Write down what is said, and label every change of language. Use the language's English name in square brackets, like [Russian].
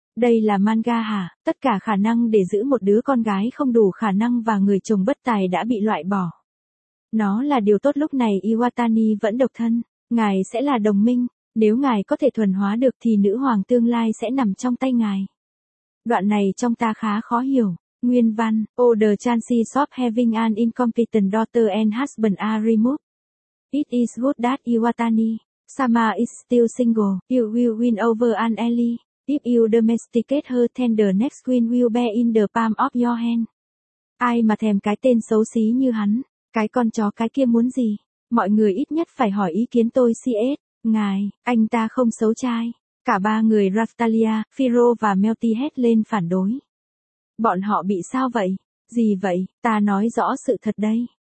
[Vietnamese] Đây là manga hả? Tất cả khả năng để giữ một đứa con gái không đủ khả năng và người chồng bất tài đã bị loại bỏ. Nó là điều tốt lúc này Iwatani vẫn độc thân. Ngài sẽ là đồng minh. Nếu ngài có thể thuần hóa được thì nữ hoàng tương lai sẽ nằm trong tay ngài. Đoạn này trông ta khá khó hiểu. [English] Nguyên văn, oh the chances of having an incompetent daughter and husband are removed. It is good that Iwatani Sama is still single. You will win over an ally. If you domesticate her then the next queen will bear in the palm of your hand. [Vietnamese] Ai mà thèm cái tên xấu xí như hắn. Cái con chó cái kia muốn gì? Mọi người ít nhất phải hỏi ý kiến tôi CS. Ngài, anh ta không xấu trai. Cả ba người Raftalia, Firo và Melty hét lên phản đối. Bọn họ bị sao vậy? Gì vậy? Ta nói rõ sự thật đây.